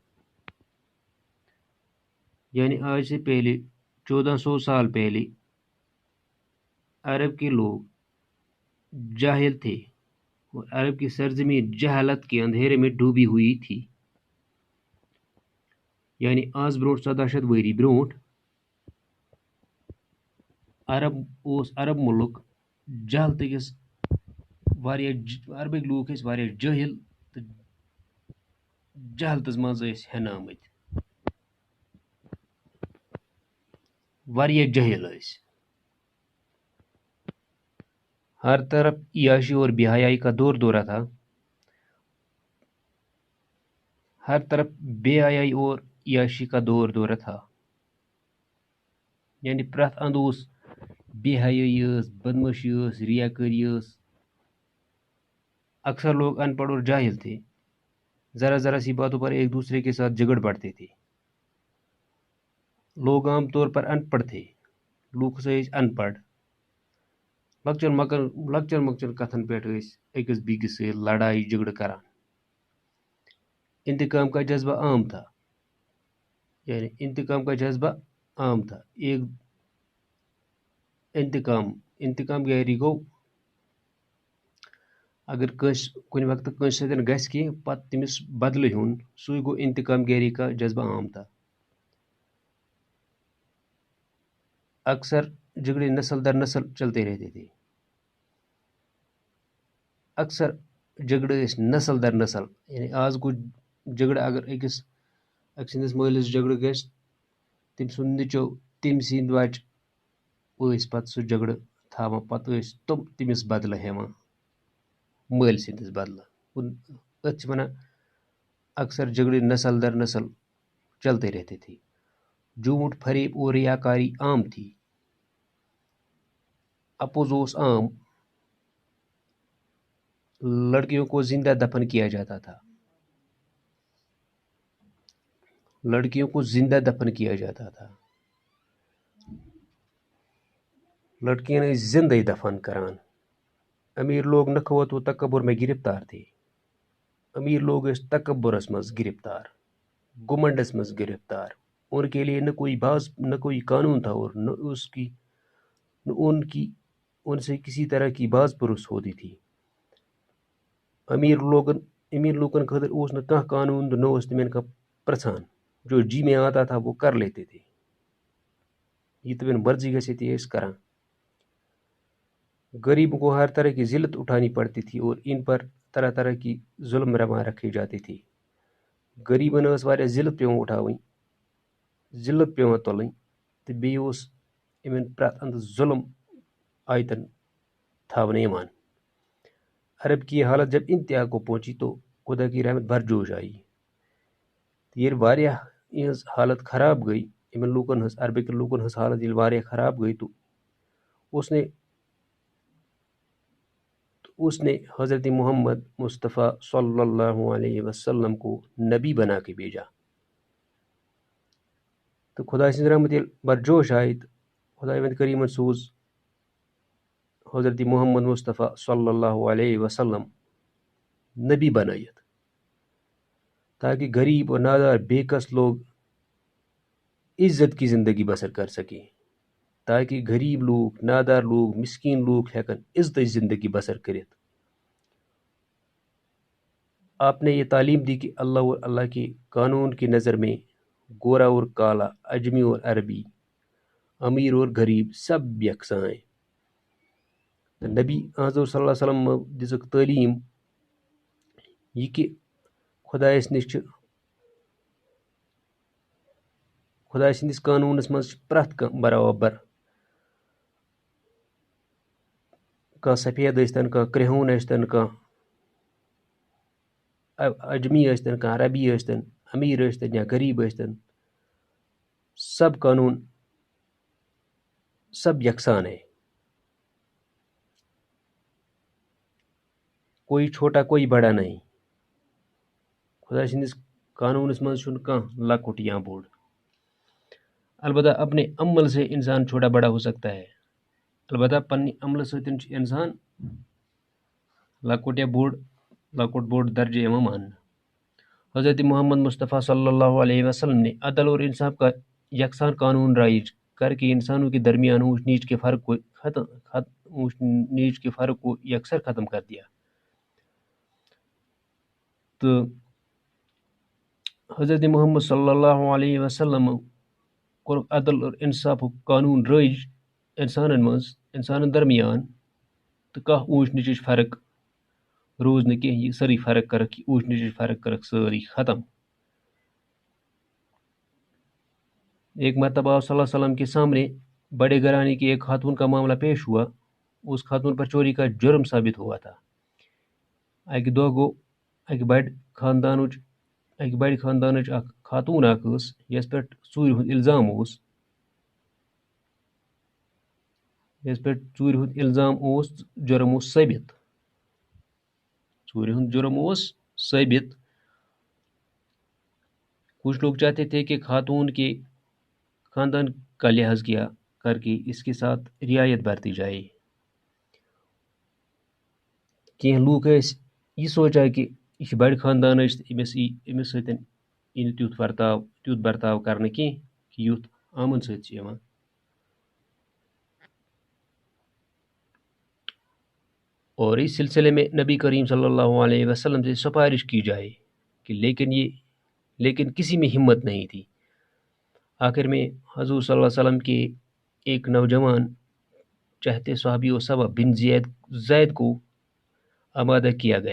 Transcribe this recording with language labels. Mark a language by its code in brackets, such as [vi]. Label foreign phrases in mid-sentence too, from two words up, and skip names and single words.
[ur] یعنی آج سے پہلے 1400 سال پہلے عرب کے لوگ جاہل تھے اور عرب کی سرزمین جہالت کے اندھیرے میں ڈوبی ہوئی تھی۔ [ks] یعنی آز برونٹ 17 ؤری برونٹ عرب ملک جہالت کس عربک لوگ ٲسۍ واریاہ جٲہل تہٕ جہالتس منٛز ٲسۍ ہٮ۪نٲمٕتۍ، واریاہ جٲہل ٲسۍ۔ [ur] ہر طرف عیاشی اور بے حیائی کا دور دورہ تھا۔ ہر طرف بے حیائی اور عیاشی کا دور دورہ تھا۔ [ks] یعنی پرٛٮ۪تھ اندٕ اوس بے حیائی ٲس، بدمٲشی ٲس، ریاکٲری ٲس۔ [ur] اکثر لوگ ان پڑھ اور جاہل تھے۔ ذرا ذرا سی باتوں پر ایک دوسرے کے ساتھ جھگڑ پڑتے تھے۔ لوگ عام طور پر ان پڑھ تھے۔ [ks] لوگ ٲسۍ ان پڑھ۔ لۄکچن مۄکچن کتھن پٮ۪ٹھ ٲسۍ أکِس بیٚکِس سۭتۍ لڑائی جھگڑٕ کران۔ [ur] انتقام کا جذبہ عام تھا۔ یعنی انتقام کا جذبہ عام تھا۔ [ks] ایک انتقام گیری گوٚو اگر کُنہِ وقتہٕ کٲنٛسہِ سۭتۍ گژھِ کینٛہہ پتہٕ تٔمِس بدلہٕ ہیوٚن، سُے گوٚو انتقام گیری [ur] کا جذبہ عام تھا۔ اکثر جھگڑے نسل در نسل چلتے رہتے تھے۔ [ks] اکثر جھگڑے ٲسۍ نسل در نسل۔ یعنی آز گوٚو جھگڑٕ اگر أکۍ سٕنٛدِس مٲلِس جھگڑٕ گژھِ، تٔمۍ سُنٛد نیٚچو تٔمۍ سٕنٛدۍ بچہِ ٲسۍ پتہٕ سُہ جھگڑٕ تھاوان، پتہٕ ٲسۍ تِم تٔمِس بدلہٕ ہٮ۪وان، مٲلۍ سٕنٛدِس بدلہٕ۔ أتھ چھِ وَنان [ur] اکثر جھگڑے نسل در نسل چلتے رہتے تھے۔ جھوٹ، فریب اور ریاکاری عام تھی۔ [ks] اپوز اوس عام۔ [ur] لڑکیوں کو زندہ دفن کیا جاتا تھا۔ لڑکیوں کو زندہ دفن کیا جاتا تھا۔ [ks] لڑکیاں ٲسۍ زندے دفن کران۔ [ur] امیر لوگ نخوت و تکبر میں گرفتار تھے۔ [ks] امیر لوگ ٲسۍ تکبرس منٛز گرفتار، گھمنڈس منٛز گرفتار۔ [ur] ان کے لیے نہ کوئی قانون تھا اور نہ ان سے کسی طرح کی باز پرس ہوتی تھی۔ [ks] امیر لوگن خاطر اوس نہ کانٛہہ قانون تہٕ نہ اوس تِمن کانٛہہ پرژھان۔ [ur] جو جی میں آتا تھا وہ کر لیتے تھے۔ [ks] یہ تمن مرضی گژھِ تہِ ٲسۍ کران۔ [ur] غریبوں کو ہر طرح کی ذلت اٹھانی پڑتی تھی اور ان پر طرح طرح کی ظلم روا رکھی جاتی تھی. [ks] غریبن ٲس واریاہ ذلت پیوان اٹھاوٕنۍ، ذلت پیوان تُلٕنۍ، تہٕ بیٚیہِ اوس یِمن پرٛٮ۪تھ اندٕ ظلم آیتن تھاونہٕ یِوان. [ur] عرب کی یہ حالت جب انتہا کو پہنچی تو خدا کی رحمت بھرجوش آئی. [ks] ییٚلہِ واریاہ یِہنٛز حالت خراب گئی، یِمن لوٗکن ہٕنٛز عربٕکٮ۪ن لوٗکن ہٕنٛز حالت ییٚلہِ واریاہ خراب گئی [ur] تو اس نے حضرت محمد مصطفیٰ صلی اللہ علیہ وسلم کو نبی بنا کے بھیجا. [ks] تو خدا سٕنٛز رحمت ییٚلہِ برجوش آیہِ تہٕ خداوند کریٖمن سوٗز حضرت محمد مصطفیٰ صلی اللہ علیہ وسلم نبی بنٲیِتھ [ur] تاکہ غریب اور نادار بے کس لوگ عزت کی زندگی بسر کر سکیں، [ks] تاکہ غریب لوگ، نادار لوگ، مسکین لوگ ہیکن عزت زندگی بسر کرت. [ur] آپ نے یہ تعلیم دی کہ اللہ اور اللہ کے قانون کی نظر میں گورا اور کالا، اجمی اور عربی، امیر اور غریب سب یکساں ہیں. [ks] نبی حضور صلی اللہ علیہ وسلم دِژٕکھ تعلیٖم یہ کہ خدایس نش خداے سٕنٛدِس قانوٗنس منٛز چھِ پرٛٮ۪تھ کانٛہہ برابر. کانٛہہ سفید ٲسۍتن، کانٛہہ کرٛہُن ٲسۍتن، کانٛہہ اجمی ٲسۍتن، کانٛہہ عربی ٲسۍتن، امیر ٲسۍتن یا غریب ٲسۍتن، [ur] سب قانون سب یکساں ہے. کوئی چھوٹا کوئی بڑا نہیں. [ks] خدا سٕنٛدِس قانوٗنس منٛز چھُنہٕ کانٛہہ لۄکُٹ یا بوٚڑ. [ur] البتہ اپنے عمل سے انسان چھوٹا بڑا ہو سکتا ہے، [ks] البتہ پننہِ عملہٕ سۭتۍ چھُ انسان لۄکُٹ یا بوٚڑ، لۄکُٹ بوٚڑ درجہٕ یِوان ماننہٕ. [ur] حضرت محمد مصطفیٰ صلی اللہ علیہ وسلم نے عدل اور انصاف کا یکساں قانون رائج کر کے انسانوں کے درمیان اونچ نیچ کے فرق کو یکسر ختم کر دیا. [ks] تو حضرت محمد صلی اللہ علیہ وسلم کوٚر عدل اور انصافُک قانون رٲیِج انسانن درمیان، تہٕ کانٛہہ اونچ نیچٕچ فرق روٗز نہٕ کینٛہہ. یہِ سٲرٕے فرق کٔرٕکھ، یہِ اونچ نیچٕچ فرق کٔرٕکھ سٲرٕے ختم. [ur] ایک مرتبہ صلی اللہ علیہ وسلم کے سامنے بڑے گھرانے کی ایک خاتون کا معاملہ پیش ہوا. اس خاتون پر چوری کا جرم ثابت ہوا تھا. [ks] اکہِ دۄہ گوٚو اکہِ بڑِ خاندانٕچ اکھ خاتون اکھ ٲس یس پٮ۪ٹھ ژوٗرِ ہُنٛد الزام اوس، جرم اوس ثٲبت. ژوٗرِ ہُنٛد جرم اوس ثٲبت. [ur] کچھ لوگ چاہتے تھے کہ خاتون کے خاندان کا لحاظ کیا کر کے اس کے ساتھ رعایت برتی جائے. [ks] کینٛہہ لوٗکھ ٲسۍ یہِ سونٛچان کہ یہِ چھِ بڑِ خاندانٕچ تہٕ أمِس سۭتۍ یی نہٕ تیُتھ برتاو کرنہٕ کینٛہہ کہ یُتھ آمن سۭتۍ چھِ یِوان. [ur] اور اس سلسلے میں نبی کریم صلی اللہ علیہ وسلم سے سفارش کی جائے کہ لیکن کسی میں ہمت نہیں تھی. آخر میں حضور صلی اللہ علیہ وسلم کے ایک نوجوان چہتے صحابی اسامہ بن زید کو آمادہ کیا گیا.